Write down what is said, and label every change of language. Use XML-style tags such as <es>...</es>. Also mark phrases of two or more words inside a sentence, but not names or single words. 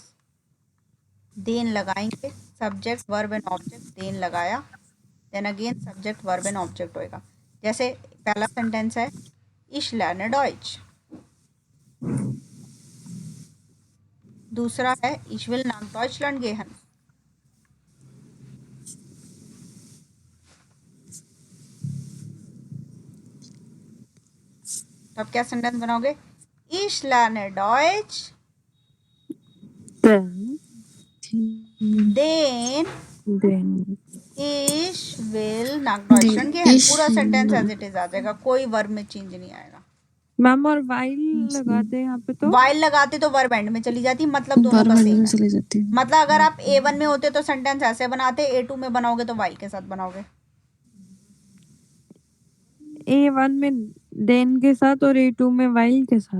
<hi>देन लगाएंगे,</hi> <en>subject verb and object,</en> <hi>देन लगाया,</hi> <en>then again subject verb and object</en> <hi>होएगा। जैसे पहला सेंटेंस है</hi> <de>Ich lerne Deutsch।</de> <hi>दूसरा है</hi> <de>Ich will nach Deutschland gehen।</de> <hi>तो अब क्या सेंटेंस बनाओगे?</hi> <de>Ich lerne Deutsch, Then, then ich will nach Deutschland gehen। ich</de> <hi>पूरा सेंटेंस</hi> <de>will-</de> <en>as it is</en> <hi>आ जाएगा, कोई वर्ब में चेंज नहीं आएगा। मैम और वाइल लगाते हैं यहाँ पे तो वाइल लगाते तो वर्ब एंड में चली जाती, मतलब दोनों का वर्ब सेम में है। चली जाती है। मतलब अगर आप A1 में होते तो सेंटेंस ऐसे बनाते, A2 में बनाओगे तो वाइल के साथ बनाओगे। A1 में देन के साथ और A2 में वाइल के साथ।</hi>